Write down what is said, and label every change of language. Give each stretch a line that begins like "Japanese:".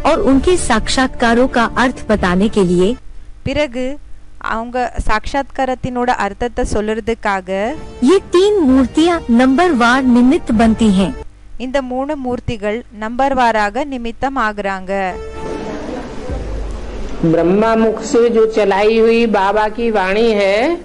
Hindi: और उनके साक्षात्कारों का अर्थ बताने के लिए
Tamil: பிறகு அவங்க சாட்சாத்காரத்தினோட அர்த்தத்தை சொல்றதுக்காக
Hindi: ये 3 मूर्तियाँ नंबर वार निमित्त बनती हैं।
Tamil: இந்த மூணு மூர்த்திகள் நம்பர் வாராக நிமித்தம் ஆகுறாங்க.
Hindi: ब्रह्मा मुख से जो चलाई हुई बाबा की वाणी है,